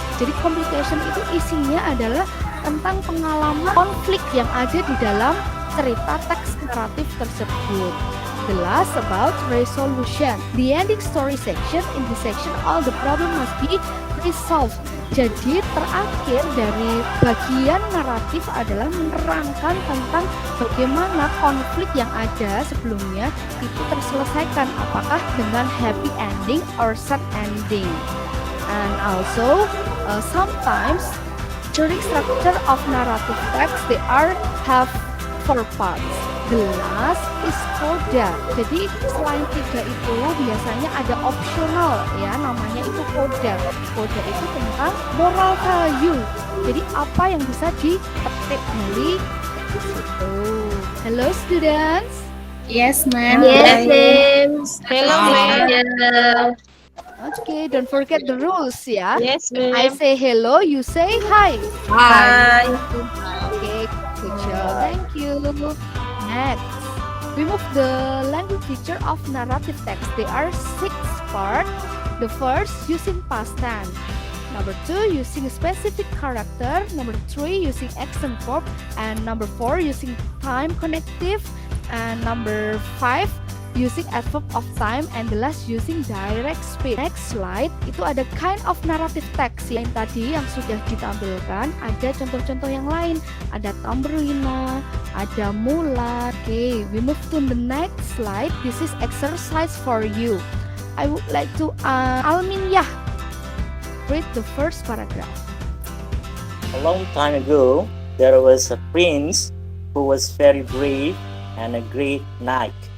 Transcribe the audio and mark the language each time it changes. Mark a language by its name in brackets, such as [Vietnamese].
[Indonesian] Jadi complication itu isinya adalah tentang pengalaman konflik yang ada di dalam cerita teks naratif tersebut. [English] The last about resolution. The ending story section, in this section all the problem must be resolved. [Indonesian] Jadi terakhir dari bagian naratif adalah menerangkan tentang bagaimana konflik yang ada sebelumnya itu terselesaikan, apakah dengan [English] happy ending or sad ending. And also sometimes during structure of narrative text they have 4 parts. The last is coda. [Indonesian] Jadi selain 3 itu biasanya ada optional ya, namanya itu coda. Coda itu tentang moral value. Jadi apa yang bisa dipetik dari situ. [English] Hello students. Yes, ma'am. Yes, Mem. Hello, Mem. Okay, don't forget the rules ya. Yes, I say hello, you say hi. Hi. Okay, good job. Thank you. Next, we move the language feature of narrative text. There are 6 parts. The first, using past tense. Number 2, using specific character. Number 3, using action verb. And number 4, using time connective. And number 5, using adverb of time. And the last, using direct speech. Next slide, [Indonesian] itu ada [English] kind of narrative text [Indonesian] yang tadi yang sudah ditampilkan. Ada contoh-contoh yang lain. Ada Tambelina, ada Mula. [English] Okay, we move to the next slide. This is exercise for you. I would like to Alminyah read the first paragraph. A long time ago, there was a prince who was very brave and a great knight.